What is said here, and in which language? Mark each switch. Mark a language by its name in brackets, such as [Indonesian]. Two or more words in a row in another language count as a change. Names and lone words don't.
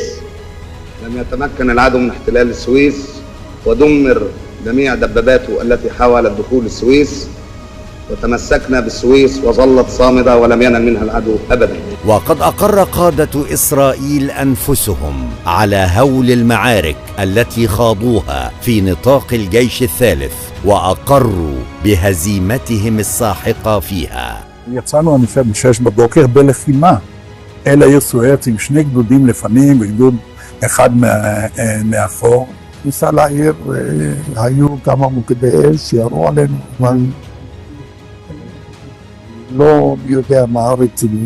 [Arabic] لم يتمكن العدو من احتلال السويس، ودمر جميع دباباته التي حاولت دخول السويس، وتمسكنا بالسويس وظلت صامدة ولم ينل منها العدو أبدا. وقد أقر قادة إسرائيل أنفسهم على هول المعارك التي خاضوها في نطاق الجيش الثالث، وأقروا بهزيمتهم الساحقة فيها. [Hebrew] יצאנו מ-6 בבוקר בלחימה, אלה היו סואצים, 2 גדודים לפנים וגדוד אחד מאחור. ניסה לעיר, היו כמה מוקדי אש שירו עלינו, אבל לא יודע מה רציני.